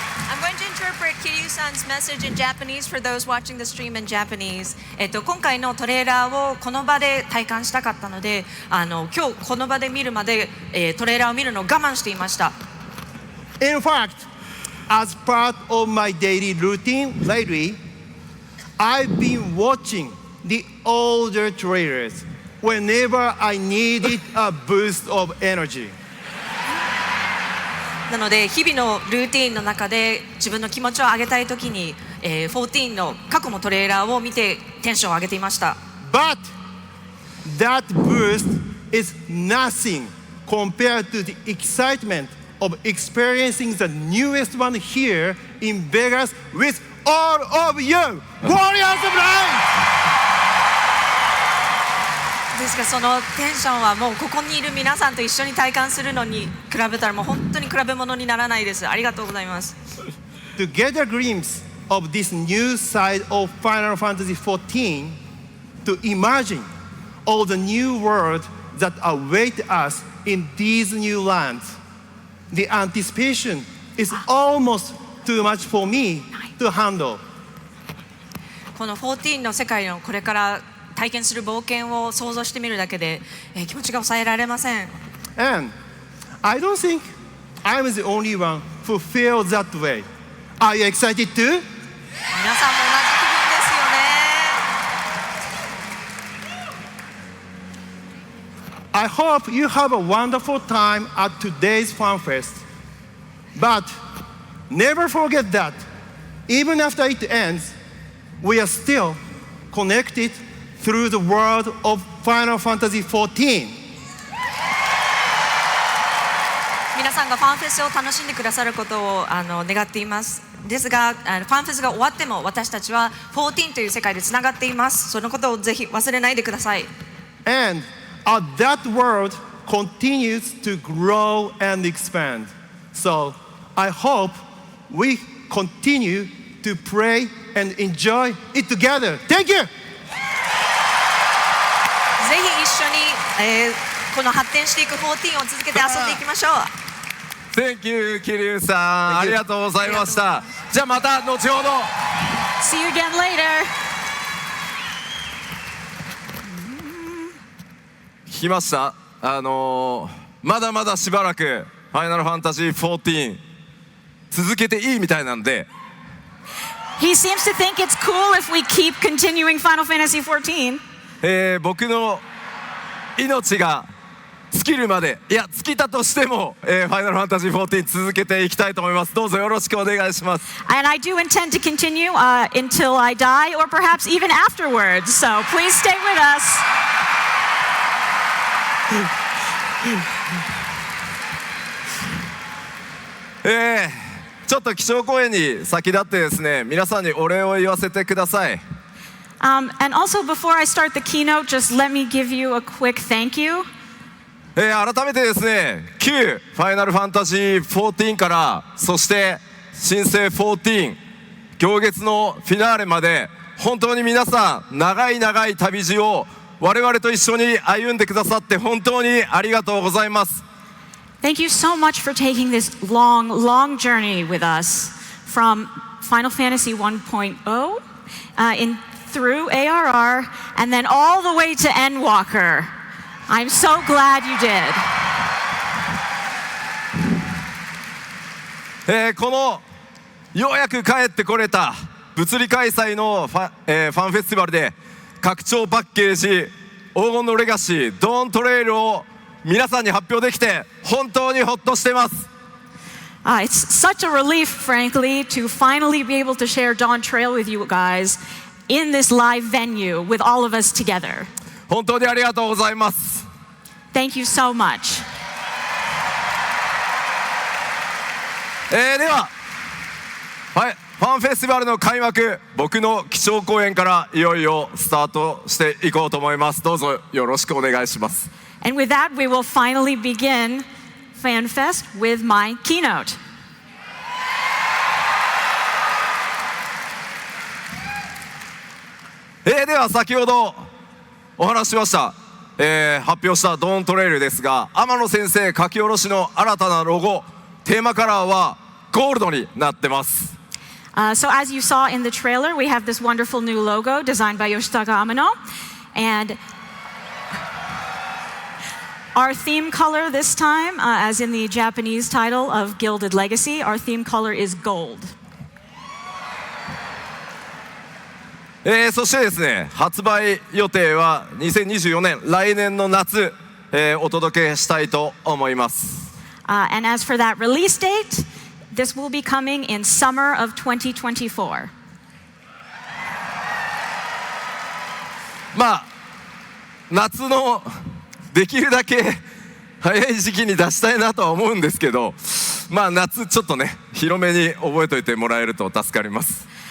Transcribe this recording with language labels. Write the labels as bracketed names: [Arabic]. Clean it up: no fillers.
[English] I'm going to interpret Kiryu-san's message in Japanese for those watching the stream in Japanese. [Japanese] 今回のトレーラーをこの場で体感したかったので、今日この場で見るまで、トレーラーを見るのを我慢していました。 [English] In fact, as part of my daily routine lately, I've been watching the older trailers whenever I needed a boost of energy. [Japanese] なので日々のルーティーンの中で自分の気持ちを上げたいときに、14の過去のトレーラーを見てテンションを上げていました。 [English] But that boost is nothing compared to the excitement of experiencing the newest one here in Vegas with all of you, warriors of light! [Japanese] ですがそのテンションはもうここにいる皆さんと一緒に体感するのに比べたらもう本当に比べ物にならないです。ありがとうございます。 [English] To get a glimpse of this new side of Final Fantasy XIV, to imagine all the new world that await us in these new lands, the anticipation is almost too much for me to handle. [Japanese] この14の世界のこれから体験する冒険を想像してみるだけで、気持ちが抑えられません。 [English] And I don't think I'm the only one who feels that way. Are you excited too? [Japanese] 皆さんも同じ気分ですよね。 [English] I hope you have a wonderful time at today's Fan Fest. But never forget that even after it ends, we are still connected through the world of Final Fantasy XIV. [Japanese] 皆さんがファンフェスを楽しんでくださることを願っています。ですが、ファンフェスが終わっても私たちは14という世界でつながっています。そのことをぜひ忘れないでください。 [English] And that world continues to grow and expand. So I hope we continue to pray and enjoy it together. Thank you! [Japanese] ぜひ一緒に、この発展していく14を続けて遊んでいきましょう。 [English] Thank you [Japanese] 桐生さん、ありがとうございました。じゃあまた後ほど。 [English] See you again later. [Japanese] 聞きました。まだまだしばらくファイナルファンタジー14続けていいみたいなんで。 [English] He seems to think it's cool if we keep continuing Final Fantasy XIV. [Japanese] 僕の命が尽きるまで、いや尽きたとしても、ファイナルファンタジー14続けていきたいと思います。どうぞよろしくお願いします。 [English] And I do intend to continue until I die, or perhaps even afterwards. So please stay with us. [Japanese] ちょっと基調講演に先立ってですね、皆さんにお礼を言わせてください。 [English] And also, before I start the keynote, just let me give you a quick thank you. [Japanese] 改めてですね、旧ファイナルファンタジー14から、そして新生14、行月のフィナーレまで、本当に皆さん、長い長い旅路を我々と一緒に歩んでくださって本当にありがとうございます。 [English] Thank you so much for taking this long, long journey with us from Final Fantasy 1.0 through ARR and then all the way to Endwalker. I'm so glad you did. [Japanese] このようやく帰ってこれた物理開催のファンフェスティバルで拡張パッケージ黄金のレガシードーントレイルを皆さんに発表できて本当にほっとしています。 [English] It's such a relief, frankly, to finally be able to share Dawn Trail with you guys in this live venue with all of us together. [Japanese] 本当にありがとうございます。 [English] Thank you so much. [Japanese] では、ファンフェスティバルの開幕、僕の基調講演からいよいよスタートしていこうと思います。どうぞよろしくお願いします。 [English] And with that, we will finally begin FanFest with my keynote. [Japanese] では先ほどお話ししました、発表したドーントレイルですが、天野先生書き下ろしの新たなロゴ、テーマカラーはゴールドになってます。 [English] So as you saw in the trailer, we have this wonderful new logo designed by Yoshitaka Amano. And our theme color this time, as in the Japanese title of Gilded Legacy, our theme color is gold. [Japanese] そしてですね、発売予定は2024年、来年の夏、お届けしたいと思います。 [English] And as for that release date, this will be coming in summer of 2024. [Japanese] まあ、夏のできるだけ早い時期に出したいなとは思うんですけど、まあ夏ちょっとね、広めに覚えておいてもらえると助かります。